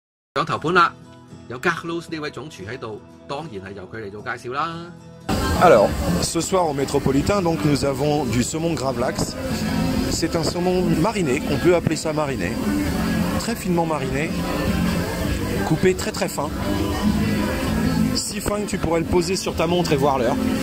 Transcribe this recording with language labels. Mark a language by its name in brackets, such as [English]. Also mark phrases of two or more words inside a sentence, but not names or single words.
[Cantonese] 上頭盤啦，有 Carlos 呢位總廚喺度，當然係由佢嚟做介紹啦。 [French] Alors, ce soir au Métropolitain, donc nous avons du saumon gravlax. C'est un saumon mariné, on peut appeler ça mariné, très finement mariné, coupé très très fin, si fin que tu pourrais le poser sur ta montre et voir l'heure.